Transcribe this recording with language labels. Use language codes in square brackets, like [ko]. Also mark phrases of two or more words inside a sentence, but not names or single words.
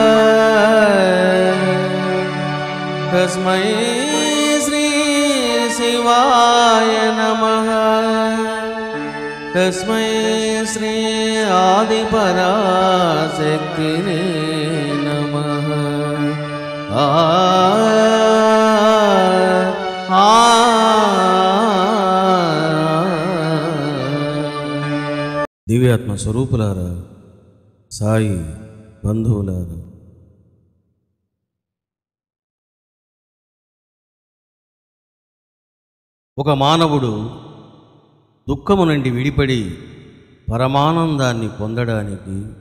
[sa] तस्मै श्री शिवाय नमः तस्मै श्री आदिपराशक्तिने नमः [te] దివ్యాత్మ స్వరూపులారా, సాయి బంధువులారా, ఒక మానవుడు దుఃఖము నుండి విడిపడి పరమానందాన్ని పొందడానికి,